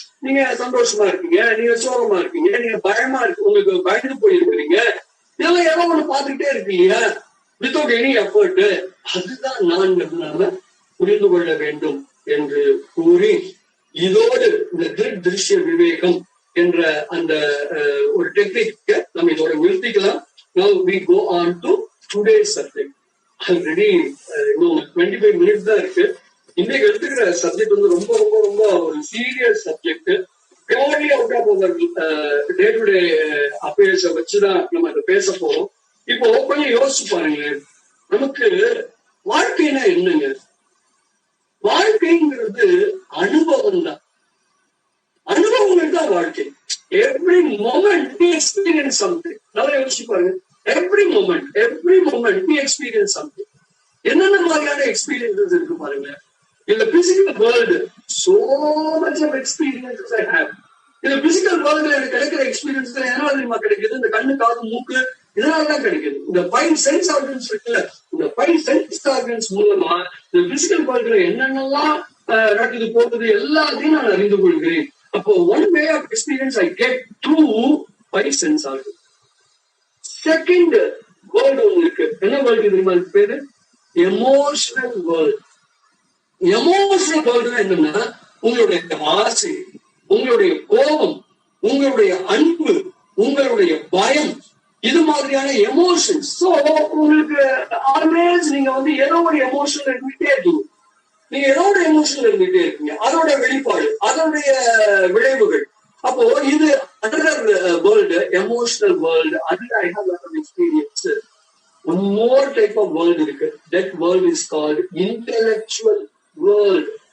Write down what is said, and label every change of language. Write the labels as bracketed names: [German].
[Tamil] நீங்க சந்தோஷமா இருக்கீங்க, நீங்க சோகமா இருக்கீங்க, நீங்க பயமா இருக்கு, உங்களுக்கு பயந்து போயிருக்கிறீங்க, இதெல்லாம் ஏதோ ஒண்ணு பார்த்துக்கிட்டே இருக்கீங்க [English] Without any effort. [Tamil] அதுதான் நான் புரிந்து கொள்ள வேண்டும் என்று கூறி, இதோடு இந்த திருஷ்ய விவேகம் என்ற அந்த ஒரு டெக்னிக் நம்ம இதோட நிறுத்திக்கலாம். [English] Now we go on to today's subject. [Tamil] Already இன்னும் 25 minutes தான் இருக்கு. இன்னைக்கு எடுத்துக்கிற சப்ஜெக்ட் ரொம்ப ரொம்ப ரொம்ப ஒரு serious subject. [English] purely out of our day to day அஃபேர்ஸை [Tamil] வச்சுதான் நம்ம அதை பேச போறோம். இப்போ கொஞ்சம் யோசிச்சு பாருங்க, நமக்கு வாழ்க்கைனா என்னங்க? வாழ்க்கைங்கிறது அனுபவம் தான். அனுபவங்கள் தான் வாழ்க்கை. [English] Every moment we experience something. [Tamil] நல்லா யோசிச்சு பாருங்க. [English] Every moment we experience something. [Tamil] என்னென்ன மாதிரியான எக்ஸ்பீரியன்சஸ் இருக்கு பாருங்க. [English] இந்த physical world so much of experiences I have. [Tamil] இந்த பிசிக்கல் வேர்ல்டுல எனக்கு கிடைக்கிற எக்ஸ்பீரியன்ஸ் எதனால தெரியுமா கிடைக்குது? இந்த கண்ணு, காது, மூக்கு, இதனாலதான் கிடைக்குது. இந்த 5 சென்ஸ் ஆர்கன்ஸ் இருக்குல்ல, இந்த 5 சென்ஸ் ஆர்கன்ஸ் மூலமா இந்த பிசிக்கல் வேர்ல்டுல என்னென்னலாம் நடக்குது போகுது எல்லாத்தையும் நான் அறிந்து கொள்கிறேன். [English] அப்போ one way of experience I get through 5 sense organs. [Tamil] Second world ஒண்ணு இருக்கு. என்ன வேர்ல்டு தெரியுமா? அதுக்கு பேரு எமோஷனல் வேர்ல்டு. எமோஷனல் வேர்ல்டு என்னன்னா உங்களுடைய ஆசை, உங்களுடைய கோபம், உங்களுடைய அன்பு, உங்களுடைய பயம், இது மாதிரியான எமோஷன்ஸ். சோ உங்களுக்கு ஆல்வேஸ் நீங்க வந்து ஏதோ ஒரு எமோஷன்ல இருந்துட்டே இருக்கீங்க. நீங்க ஏதோ ஒரு எமோஷன்ல இருந்துட்டே இருக்கீங்க. அதோட வெளிப்பாடு, அதோடைய விளைவுகள். அப்போ இது [English] another world, emotional world. அது I have a lot of experience. One more type of world இருக்கு. That world is called intellectual world.